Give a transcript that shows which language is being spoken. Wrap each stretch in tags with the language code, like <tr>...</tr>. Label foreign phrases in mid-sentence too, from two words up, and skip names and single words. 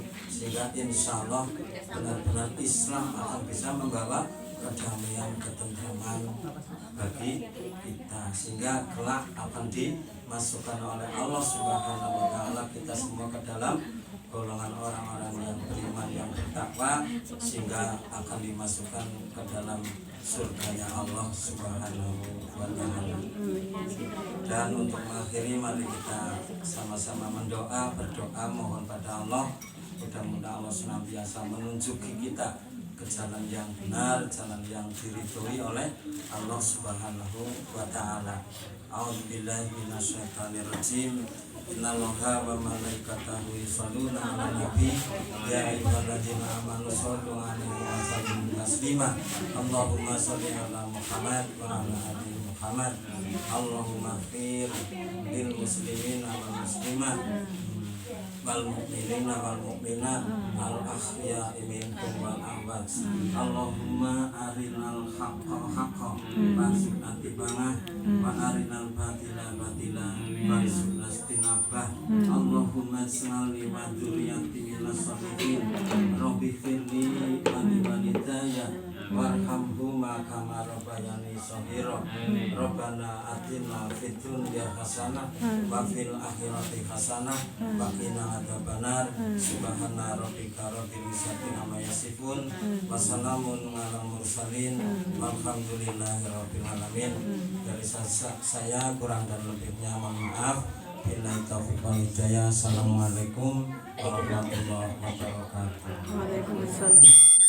<id>sehingga</id> <ar>إن شاء الله</ar> <id>benar-benar Islam akan bisa membawa kedamaian, ketentraman bagi kita, sehingga kelak akan dimasukkan oleh Allah</id> <ar>سبحانه وتعالى</ar> <id>kita semua ke dalam golongan orang-orang yang beriman, yang bertakwa, sehingga akan dimasukkan ke dalam surganya Allah</id> <ar>سبحانه وتعالى.</ar> <id>Dan untuk mengakhiri, mari kita sama-sama berdoa mohon pada Allah, mudah-mudahan Allah senantiasa menunjuki kita ke jalan yang benar, jalan yang diridhoi oleh Allah</id> <ar>سبحانه وتعالى. أعوذ بالله من الشيطان الرجيم. إن الله وملائكته يصلون على النبي يا أيها الذين آمنوا صلوا عليه وسلموا تسليما. اللهم صل على محمد وعلى آل محمد. اللهم اغفر للمسلمين والمسلمات والمؤمنين والمؤمنات الأحياء منهم والأموات. اللهم أرنا الحق حقا وارزقنا اتباعه وأرنا الباطل باطلا وارزقنا اجتنابه. اللهم اجعلني وذريتي من الصالحين. رب اغفر لي ولوالدي وارحمهما كما ربياني صغيرا. ربنا آتنا في الدنيا حسنة وفي الآخرة حسنة وقنا عذاب النار. سبحان ربك رب العزة عما يصفون وسلام على المرسلين والحمد لله رب العالمين.</ar> <id>Dari saya kurang dan lebihnya mohon maaf.</id> <ar>بالله التوفيق والهداية. السلام عليكم ورحمة الله وبركاته. وعليكم السلام.</ar>